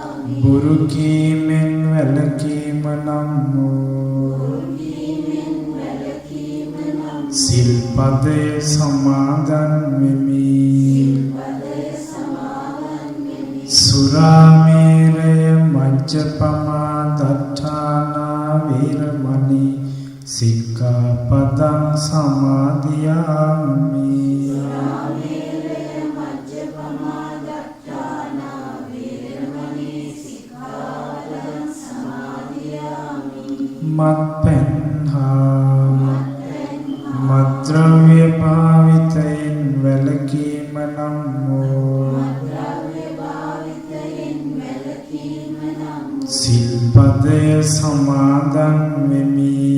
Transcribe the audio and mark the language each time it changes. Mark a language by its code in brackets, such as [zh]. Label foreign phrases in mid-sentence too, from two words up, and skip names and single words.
[si] බුරු කීමෙන් වැළකීම නම් වූ සිල්පදය සමාදන් වෙමි. [pi] සුරාමේරය මජ්ජපමා දට්ඨානා වේරමණී සික්ඛාපදං සමාදියාමි. [si] මත්පැන් හා මත්ද්‍රව්‍ය භාවිතයෙන් වැළකීම නම් වූ සිල්පදය සමාදන් වෙමි.